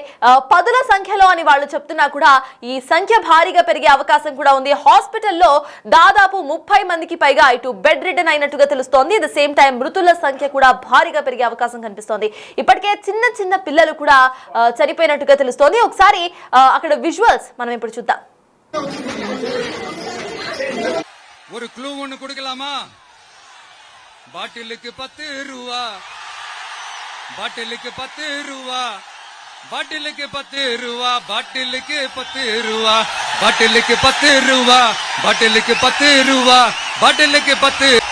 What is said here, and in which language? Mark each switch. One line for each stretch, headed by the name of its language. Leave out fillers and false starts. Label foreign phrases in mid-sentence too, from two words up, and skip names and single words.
Telugu: పదుల సంఖ్యలో అని వాళ్ళు చెప్తున్నా కూడా ఈ సంఖ్య భారీగా పెరిగే అవకాశం కూడా ఉంది. హాస్పిటల్లో దాదాపు 30 మందికి పైగా ఇటు బెడ్ రిడన్ అయినట్టుగా తెలుస్తోంది.
English: at the same time
Telugu: మృతుల సంఖ్య కూడా భారీగా పెరిగే అవకాశం కనిపిస్తోంది. ఇప్పటికే చిన్న చిన్న పిల్లలు కూడా చనిపోయినట్టుగా తెలుస్తోంది. ఒకసారి అక్కడ విజువల్స్ మనం ఇప్పుడు చూద్దాం.
Tamil: ஒரு க்ளூ ஒன்னு கொடுக்கலாமா? பாட்டிலுக்கு 10 ரூபா, பாட்டிலுக்கு 10 ரூபா, பாட்டிலுக்கு 10 ரூபா, பாட்டிலுக்கு 10 ரூபா, பாட்டிலுக்கு 10 ரூபா, பாட்டிலுக்கு 10 ரூபா, பாட்டிலுக்கு 10.